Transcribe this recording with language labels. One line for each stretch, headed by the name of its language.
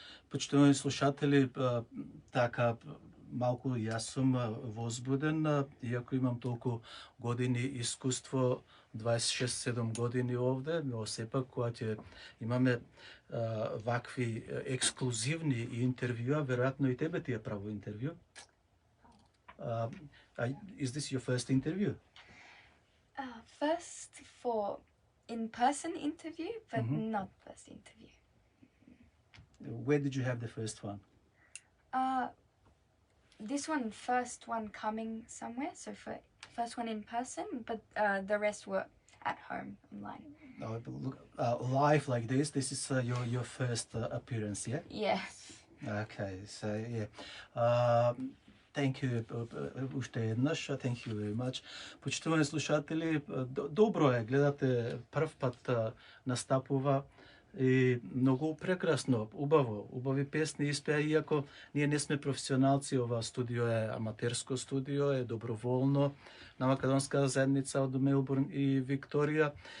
Macedonian: Почитувани слушатели, така малку јас сум возбуден, иако имам толку години искуство, 26-7 години овде, но сепак кога ќе имаме вакви ексклузивни интервјуа, веројатно и тебе ти е право интервју.
English: Is this your first interview? First for in-person interview, but not first interview. Where did you have the first one? This one, first one coming somewhere, so for first one in person, but the rest were at home online. Oh, look, live like this is your first appearance, yeah? Yes. Okay, so yeah. Thank you
Macedonian: уште еднаш,
English: thank you very much.
Macedonian: Почитувани слушатели, добро е, гледате прв пат настапува и многу прекрасно, убаво, убави песни испеа, иако ние не сме професионалци, ова студио е аматерско студио, е доброволно на македонска заедница од Мелбурн и Викторија.